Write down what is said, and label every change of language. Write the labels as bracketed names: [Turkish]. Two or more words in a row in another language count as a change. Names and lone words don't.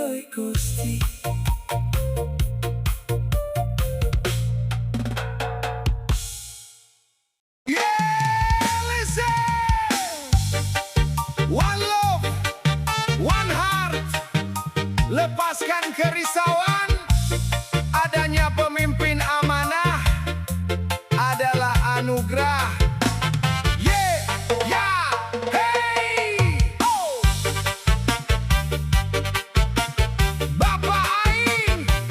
[Javanese] Gusti. [English] Yeah, listen. One love, one heart. [Indonesian] Lepaskan kerisauan. Adanya pemimpin amanah adalah anugerah. Yeah, yeah, hey, oh. Bapak Aing.